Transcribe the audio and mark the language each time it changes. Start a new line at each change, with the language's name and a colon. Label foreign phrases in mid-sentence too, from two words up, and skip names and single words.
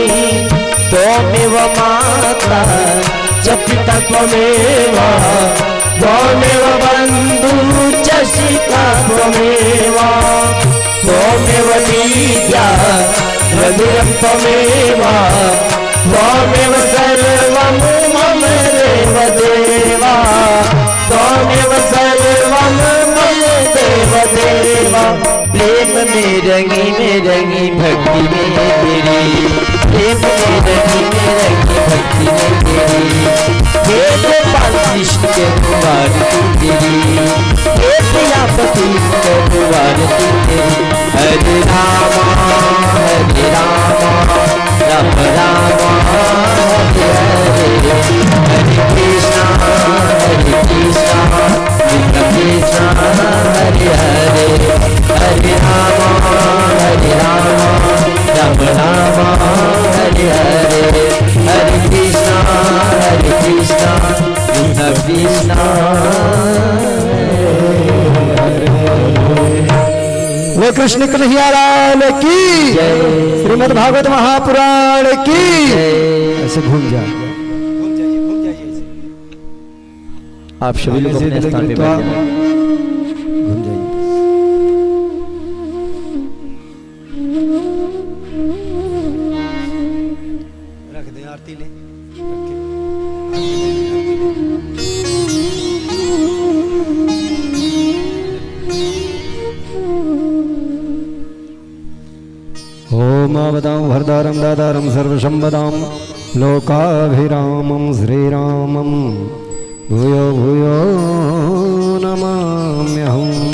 Sanskrit: त्वमेव माता च पिता त्वमेव, त्वमेव बन्धु च शिखा त्वमेव, त्वमेव विद्या द्रविणं त्वमेव, त्वमेव सर्वं मम देव देवा, त्वमेव सर्वं मम देव देवा।
Hindi: प्रेम में रंगी भक्ति में तेरी, प्रेम में रंगी भक्ति में तेरी। हे गोपाल कृष्ण के आरती तेरी, हे प्रियापति के आरती तेरी। हरे रामा राम राम हरे हरे, हरे कृष्णा कृष्ण कृष्ण हरे हरे। हरे राम राम राम हरे हरे, हरे कृष्ण कृष्ण कृष्ण। वो कृष्ण कन्हैया लाल की जय, श्रीमद् भागवत महापुराण की जय। ऐसे घूम जा, आप सभी लोग अपने स्थान पे बैठ जाएं। घूम जाइए। रख दे आरती ले,
Sanskrit: ओम आवदां हरदारं दातारं सर्वसंपदां लोकाभिरामं श्रीरामं भूयो भूयो नमाम्यहम्।